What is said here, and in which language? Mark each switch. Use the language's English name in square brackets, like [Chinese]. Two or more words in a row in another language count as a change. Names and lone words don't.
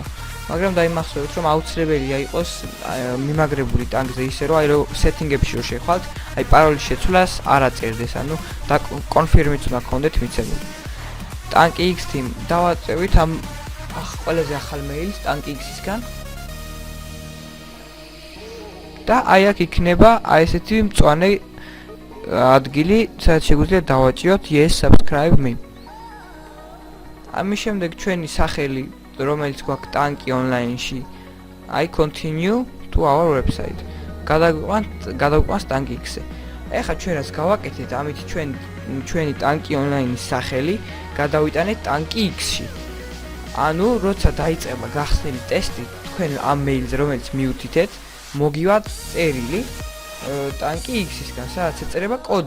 [Georgian] მაგრამ დაიმახსოვრეთ, რომ აუცილებელია იყოს მიმაგრებული ტანკზე ისე რომ აი რომ სეტინგებში რო შეხვალთ, აი პაროლის შეცვლას არ აწერდეს, ანუ და კონფირმიც უნდა გქონდეთ მიცემული. ტანკი X-თი დავაწევით ამ ყველაზე ახალ მეილს ტანკი X-ისგან. და აი აქ იქნება აი ესეთი მწვანე ადგილი, სადაც შეგვიძლია დავაჭიოთ [English] yes subscribe me. [Georgian] ამის შემდეგ ჩვენი სახელი, რომელიც გვაქვს ტანკი online-ში, [English] I continue to our website. [Georgian] გადავყვანს ტანკი X-ზე. ეხლა ჩვენ რაც გავაკეთეთ, ამით ჩვენი ტანკი online-ის სახელი გადავიტანეთ ტანკი X-ში. ანუ როცა დაიწყება გახსნილი ტესტი თქვენ ამ მეილზე, რომელიც მიუთითეთ, მოგივათ წერილი ტანკი X-ისგან, სადაც ეწერება კოდი.